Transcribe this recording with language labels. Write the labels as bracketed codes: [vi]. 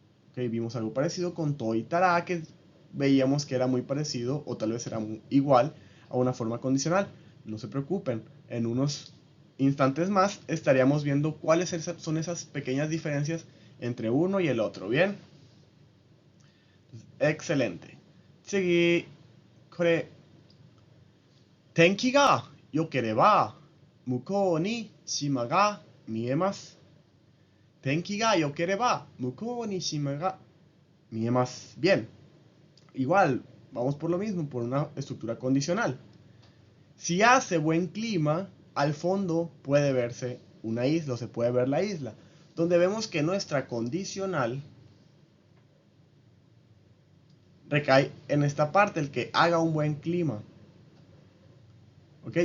[es] Okay, vimos algo parecido con to y tará que veíamos que era muy parecido o tal vez era igual a una forma condicional. No se preocupen, en unos instantes más estaríamos viendo cuáles son esas pequeñas diferencias entre uno y el otro. ¿Bien? Excelente. [ja] 次、これ、天気が良ければ向こうに島が見えます。天気が良ければ向こうに島が見えます。 [es] Bien. Igual, vamos por lo mismo, por una estructura condicional. Si hace buen clima, al fondo puede verse una isla o se puede ver la isla, donde vemos que nuestra condicional recae en esta parte, el que haga un buen clima. ¿Ok?